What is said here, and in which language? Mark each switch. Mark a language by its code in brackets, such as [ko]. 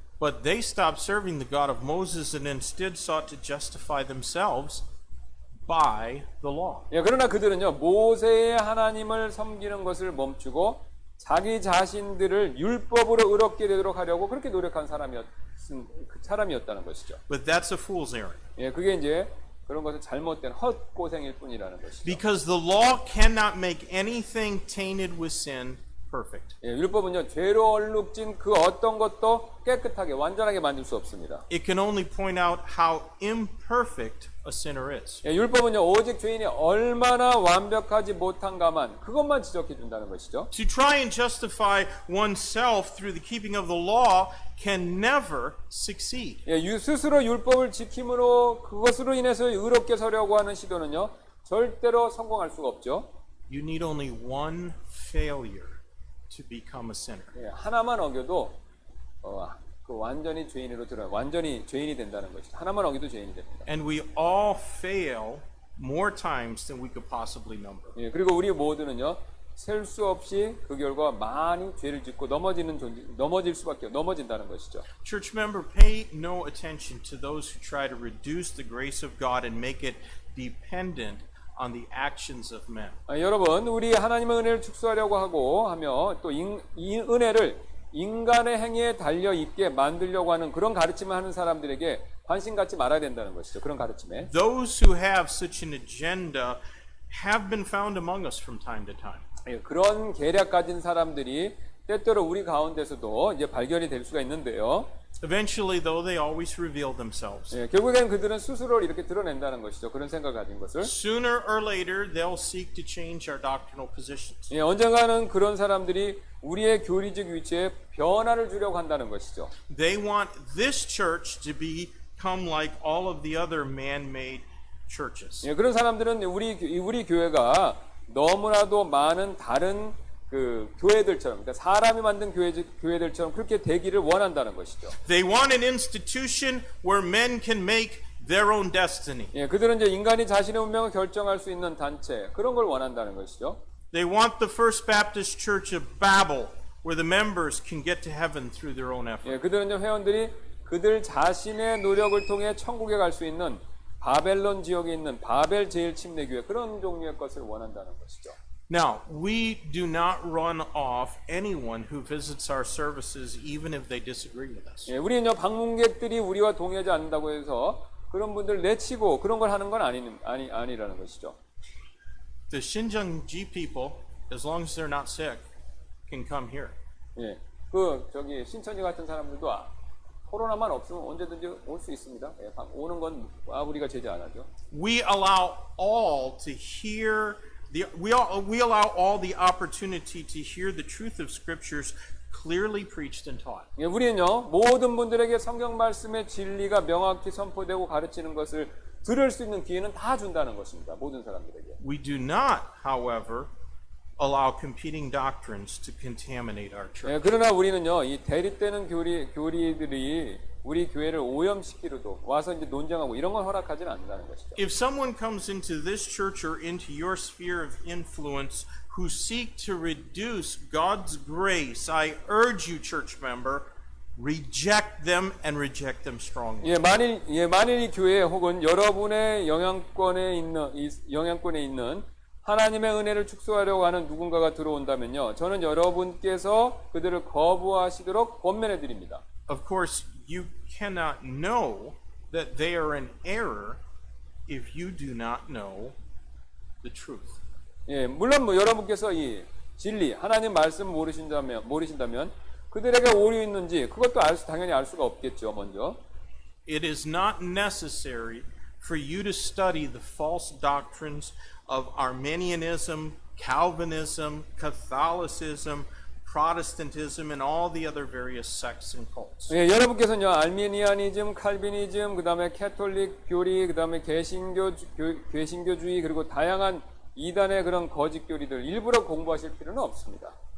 [en] But they stopped serving the God of Moses and instead sought to justify themselves by the law. [ko] 예, 그러나 그들은요 모세의 하나님을 섬기는 것을 멈추고 자기 자신들을 율법으로 의롭게 되도록 하려고 그렇게 노력한 사람이었다는 것이죠. [en] But that's a fool's errand. [ko] 예, 그게 이제 그런 것은 잘못된 헛고생일 뿐이라는 것이죠. [en] Because the law cannot make anything tainted with sin perfect. [ko] 예, 율법은요 죄로 얼룩진 그 어떤 것도 깨끗하게 완전하게 만들 수 없습니다. [en] It can only point out how imperfect a sinner is. [ko] 예, 율법은요 오직 죄인이 얼마나 완벽하지 못한가만 그것만 지적해 준다는 것이죠. [en] To try and justify oneself through the keeping of the law can never succeed. [ko] 예, 스스로 율법을 지킴으로 그것으로 인해서 의롭게 서려고 하는 시도는요 절대로 성공할 수가 없죠. [en] You need only one failure to become a sinner. [ko] 예, 하나만 어겨도 그 완전히 죄인이 된다는 것이죠. 하나만 어겨도 죄인이 됩니다. [en] And we all fail more times than we could possibly number. [ko] 예, 그리고 우리 모두는요 셀 수 없이 그 결과 많이 죄를 짓고 넘어진다는 것이죠. [en] Church member, pay no attention to those who try to reduce the grace of God and make it dependent on the actions of men. [ko] 여러분, 우리 하나님의 은혜를 축소하려고 하며 또 이 은혜를 인간의 행위에 달려 있게 만들려고 하는 그런 가르침을 하는 사람들에게 관심 갖지 말아야 된다는 것이죠. 그런 가르침에. [en] Those who have such an agenda have been found among us from time to time. [ko] 예, 그런 계략 가진 사람들이 때때로 우리 가운데서도 이제 발견이 될 수가 있는데요. [en] Eventually, though, they always reveal themselves. [ko] 예, 결국엔 그들은 스스로를 이렇게 드러낸다는 것이죠. 그런 생각을 가진 것을. [en] Sooner or later, they'll seek to change our doctrinal positions. [ko] 예, 언젠가는 그런 사람들이 우리의 교리적 위치에 변화를 주려고 한다는 것이죠. [en] They want this church to become like all of the other man-made churches. [ko] 예, 그런 사람들은 우리 교회가 너무나도 많은 다른 그 교회들처럼, 그러니까 사람이 만든 교회들처럼 그렇게 되기를 원한다는 것이죠. [en] They want an institution where men can make their own destiny. [ko] 예, 그들은 이제 인간이 자신의 운명을 결정할 수 있는 단체 그런 걸 원한다는 것이죠. [en] They want the First Baptist Church of Babel, where the members can get to heaven through their own effort. [ko] 예, 그들은 이제 회원들이 그들 자신의 노력을 통해 천국에 갈 수 있는 바벨론 지역에 있는 바벨 제일 침례 교회 그런 종류의 것을 원한다는 것이죠. [en] Now, we do not run off anyone who visits our services, even if they disagree with us. [ko] 예, 우리는요 방문객들이 우리와 동의하지 않는다고 해서 그런 분들 내치고 그런 걸 하는 건 아니라는 것이죠. [en] The Shinjeongi people, as long as they're not sick, can come here. [ko] 예, 저기 신천지 같은 사람들도 코로나만 없으면 언제든지 올 수 있습니다. 예, 오는 건 우리가 제재 안 하죠. [en] We allow all to hear we allow all the opportunity to hear the truth of scriptures clearly preached and taught. [ko] 예, 우리는요 모든 분들에게 성경 말씀의 진리가 명확히 선포되고 가르치는 것을 들을 수 있는 기회는 다 준다는 것입니다. 모든 사람들에게. [en] We do not, however, allow competing doctrines to contaminate our church. [ko] 예, 그러나 우리는요 이 대립되는 교리들이 우리 교회를 오염시키려도 와서 이제 논쟁하고 이런 건 허락하지는 않는다는 것이죠. [en] If someone comes into this church or into your sphere of influence who seek to reduce God's grace, I urge you, church member, reject them and reject them strongly. [ko] 예, 만일 이 교회 혹은 여러분의 영향권에 있는 하나님의 은혜를 축소하려고 하는 누군가가 들어온다면요, 저는 여러분께서 그들을 거부하시도록 권면해 드립니다. [en] Of course, you cannot know that they are in error if you do not know the truth. [ko] 예, 물론 뭐 여러분께서 이 진리, 하나님 말씀 모르신다면 그들에게 오류 있는지 그것도 당연히 알 수가 없겠죠. 먼저 [en] It is not necessary for you to study the false doctrines of Arminianism, Calvinism, Catholicism, Protestantism, and all the other various sects and cults. [ko] 예, 여러분께서는요, 알미니아니즘, 칼비니즘, 그다음에 캐톨릭 교리, 그다음에 개신교주의, 그리고 다양한 이단의 그런 거짓 교리들 일부러 공부하실 필요는 없습니다.